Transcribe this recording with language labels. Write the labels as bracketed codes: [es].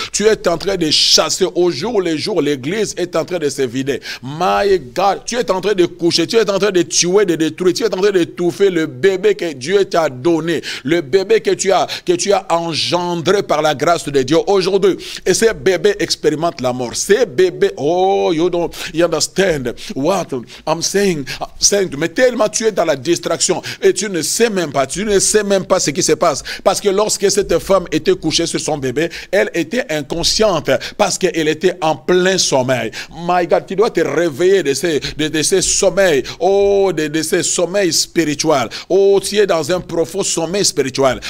[fr] Tu es en train de chasser au jour le jour. L'église est en train de se vider. [en] My God, [fr] tu es en train de coucher, tu es en train de tuer, de détruire, tu es en train d'étouffer le bébé que Dieu t'a donné, le bébé que tu as engendré par la grâce de Dieu aujourd'hui. Et ces bébés expérimentent la mort. Ces bébés, [en] oh, you understand what I'm saying. [fr] Mais tellement tu es dans la distraction et tu ne sais même pas. Tu ne sais même pas ce qui se passe. Parce que lorsque cette femme était couchée sur son bébé, elle était inconsciente parce qu'elle était en plein sommeil. [en] My God, [fr] tu dois te réveiller de ces sommeils. Oh, de ces sommeils spirituels. Oh, tu es dans un profond sommeil spirituel.